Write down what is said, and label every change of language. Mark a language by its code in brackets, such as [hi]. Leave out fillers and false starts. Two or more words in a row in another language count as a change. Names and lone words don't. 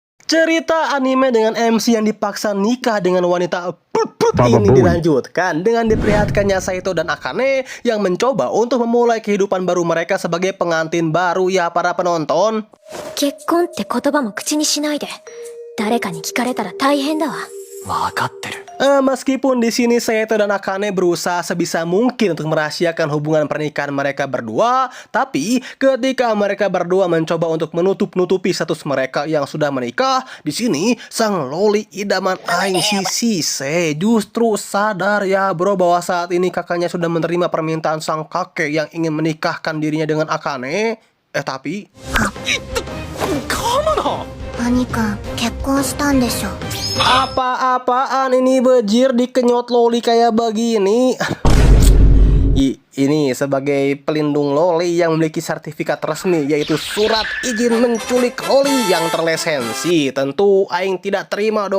[id] Cerita anime dengan MC yang dipaksa nikah dengan wanita ini dilanjutkan dengan diperlihatkannya Saito dan Akane yang mencoba untuk memulai kehidupan baru mereka sebagai pengantin baru ya para penonton. [ja] 結婚って言葉も口にしないで。誰かに聞かれたら大変だわ。わかってる。 [id] Meskipun di sini Saito dan Akane berusaha sebisa mungkin untuk merahasiakan hubungan pernikahan mereka berdua, tapi ketika mereka berdua mencoba untuk menutup-nutupi status mereka yang sudah menikah, di sini sang loli idaman Aing si Shisei justru sadar ya bro bahwa saat ini kakaknya sudah menerima permintaan sang kakek yang ingin menikahkan dirinya dengan Akane. Tapi [ja] 兄くん、結婚したんでしょ。 [id] apa-apaan ini bejir dikenyot loli kayak begini. Ini sebagai pelindung loli yang memiliki sertifikat resmi yaitu surat izin menculik loli yang terlisensi. Tentu Aing tidak terima dong.